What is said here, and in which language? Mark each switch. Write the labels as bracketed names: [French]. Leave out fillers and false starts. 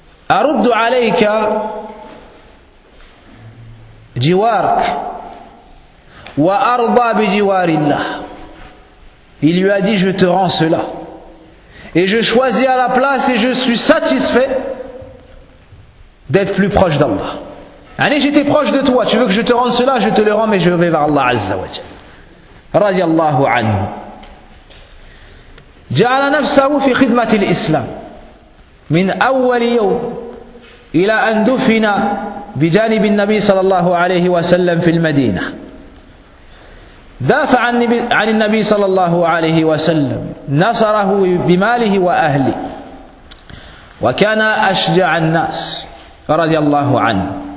[Arabic] أرد عليك جوارك وأرضى بجوار الله. [French] Il lui a dit, je te rends cela et je choisis à la place et je suis satisfait d'être plus proche d'Allah. Allez, j'étais proche de toi, tu veux que je te rende cela, je te le rends, mais je vais vers Allah Azza wa Jal. [Arabic] رضي الله عنه جعل نفسه في خدمة الإسلام. من أول يوم إلى أن دفن بجانب النبي صلى الله عليه وسلم في المدينة. دافع عن النبي صلى الله عليه وسلم، نصره بماله وأهله، وكان أشجع الناس رضي الله عنه.